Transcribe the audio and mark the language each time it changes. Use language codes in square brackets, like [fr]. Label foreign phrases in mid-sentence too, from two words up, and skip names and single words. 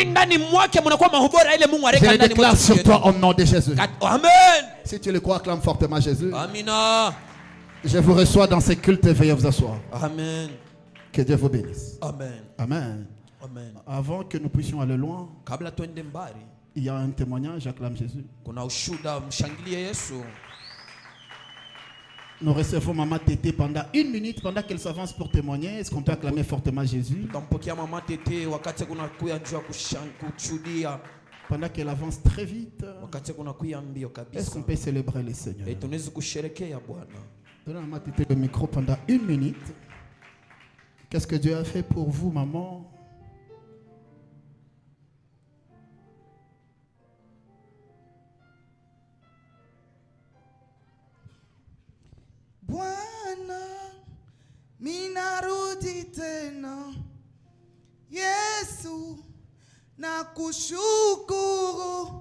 [fr] Je le déclare sur toi au nom de Jésus. Amen. Si tu le crois, acclame fortement Jésus. Amina. Je vous reçois dans ces cultes et veuillez vous asseoir. Amen. Que Dieu vous bénisse. Amen. Amen. Amen. Avant que nous puissions aller loin, [sw] Kabla twende mbali, [fr] il y a un témoignage, j'acclame Jésus. [sw] kuna ushuhuda, mshangilie Yesu. [fr] Nous recevons Maman Tété pendant 1 minute, pendant qu'elle s'avance pour témoigner. Est-ce qu'on peut acclamer fortement Jésus? [sw] Tutampokea mama Tete wakati kuna kuya njoo kushuhudia. [fr] Pendant qu'elle avance très vite, [sw] Wakati kuna kuya mbio [fr] est-ce kabisa. qu'on peut célébrer le Seigneur? [sw] Et tunaweza kusherekea Bwana. [fr] Donnez à Maman Tété le micro pendant 1 minute. Qu'est-ce que Dieu a fait pour vous, maman? [sw] Bwana, minarudi tena. Yesu, nakushukuru.